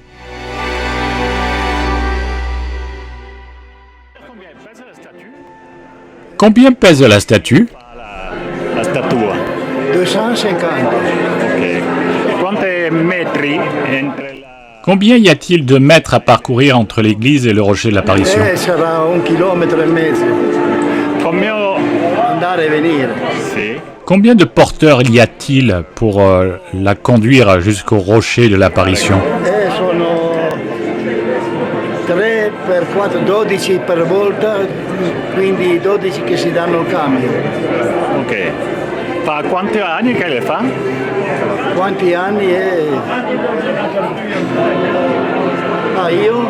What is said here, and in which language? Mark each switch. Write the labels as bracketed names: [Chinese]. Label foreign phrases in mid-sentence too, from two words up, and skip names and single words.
[French] Combien pèse la statue? [Italian] La statua. 250. Ok. E quanti metri [French] entre la... Combien y a-t-il de mètres à parcourir entre l'église et le rocher de l'apparition? [Italian] Sarà 1,5 km. [French] Combien... [Italian] Andare e venire. Sì. [French] Combien de porteurs y a-t-il pour la conduire jusqu'au rocher de l'apparition? [Italian] Sono 3 per 4, 12 per volta, quindi 12 che si danno il cambio. Ok. Fa quanti anni che le fa? Quanti anni è? Ah, io?